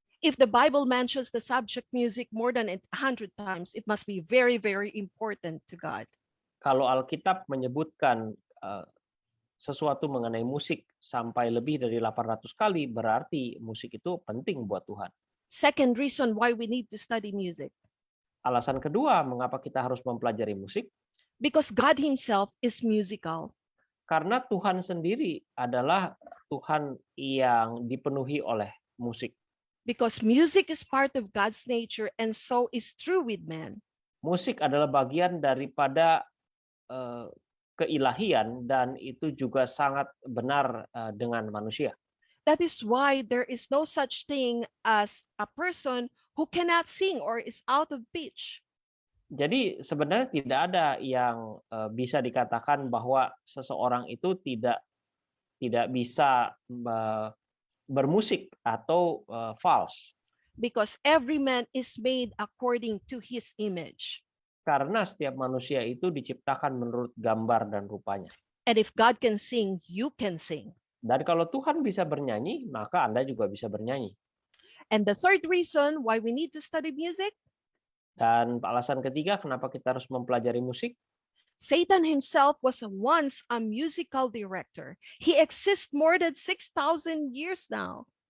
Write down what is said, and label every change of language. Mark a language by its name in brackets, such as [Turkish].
[English] If the Bible mentions the subject music more than 100 times, it must be very, very important to God. [Indonesian] Kalau Alkitab menyebutkan sesuatu mengenai musik sampai lebih dari 800 kali, berarti musik itu penting buat Tuhan. [English] Second reason why we need to study music. [Indonesian] Alasan kedua, mengapa kita harus mempelajari musik? [English] Because God himself is musical. [Indonesian] Karena Tuhan sendiri adalah Tuhan yang dipenuhi oleh musik. [English] Because music is part of God's nature and so is true with man. [Indonesian] Musik adalah bagian daripada keilahian dan itu juga sangat benar dengan manusia. [English] That is why there is no such thing as a person who cannot sing or is out of pitch. [Indonesian] Jadi sebenarnya tidak ada yang bisa dikatakan bahwa seseorang itu tidak bisa bermusik atau false. [English] Because every man is made according to his image. [Indonesian] Karena setiap manusia itu diciptakan menurut gambar dan rupanya. [English] And if God can sing, you can sing. [Indonesian] Dan kalau Tuhan bisa bernyanyi, maka Anda juga bisa bernyanyi. [English] And the third reason why we need to study music. [Indonesian] Dan alasan ketiga kenapa kita harus mempelajari musik. [English] Satan himself was once a musical director. He exists more than 6,000 years now.